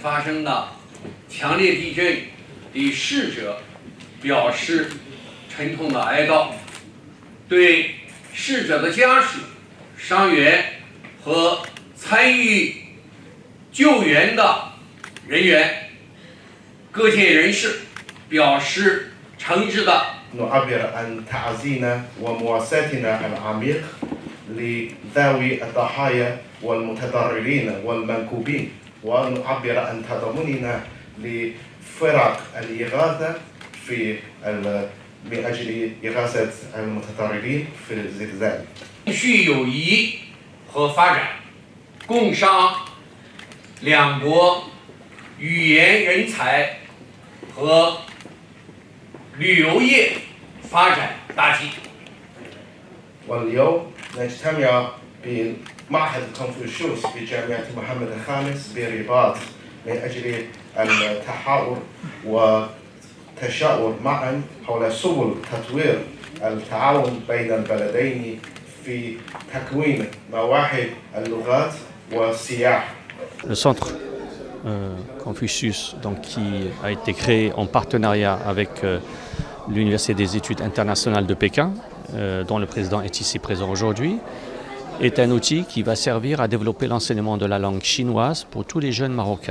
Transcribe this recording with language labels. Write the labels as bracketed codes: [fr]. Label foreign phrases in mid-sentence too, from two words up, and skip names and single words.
[zh] 发生的强烈地震的逝者表示沉痛的哀悼，对逝者的家属、伤员和参与救援的人员、各界人士表示诚挚的 [ar] نعبر عن تعزينا ومواساتنا العميق لذوي الضحايا والمتضررين والمنكوبين ونعبر عن تضامننا لفرق الإغاثة من أجل إغاثة المتضررين في الزلزال. [zh] 继续友谊和发展，共商两国语言人才和旅游业发展大计。 [ar] واليوم نجتمع بمعهد كونفوشيوس بجامعة محمد الخامس برباط من أجل التحاور والتشاور معا حول سبل تطوير التعاون بين البلدين في تكوين مواهب اللغات والسياحة. [fr] Le centre Confucius, donc, qui a été créé en partenariat avec l'Université des études internationales de Pékin, dont le président est ici présent aujourd'hui, est un outil qui va servir à développer l'enseignement de la langue chinoise pour tous les jeunes marocains.